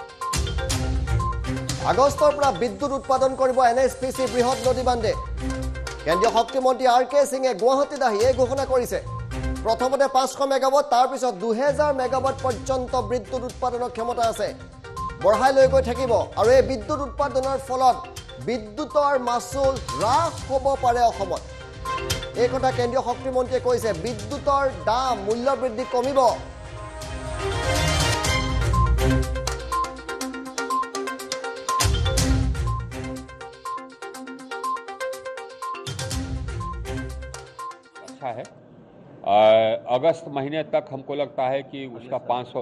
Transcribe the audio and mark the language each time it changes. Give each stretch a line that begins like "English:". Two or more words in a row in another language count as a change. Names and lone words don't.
Assamese: আগষ্টৰ পৰা বিদ্যুৎ উৎপাদন কৰিব NSPC বৃহৎ নদীবান্ধে কেন্দ্ৰীয় শক্তিমন্ত্ৰী আৰ কে সিঙে গুৱাহাটীত আহি এই ঘোষণা কৰিছে প্ৰথমতে 500 মেগাৱাট তাৰ পিছত 2000 মেগাৱাট পৰ্যন্ত বিদ্যুৎ উৎপাদনৰ ক্ষমতা আছে বঢ়াই লৈ গৈ থাকিব আৰু এই বিদ্যুৎ উৎপাদনৰ ফলত বিদ্যুতৰ মাচুল হ্ৰাস হ'ব পাৰে অসমত এই কথা কেন্দ্ৰীয় শক্তিমন্ত্ৰীয়ে কৈছে বিদ্যুতৰ দাম মূল্য বৃদ্ধি কমিব
Hindi: अच्छा है अगस्त महीने तक हमको लगता है कि उसका 500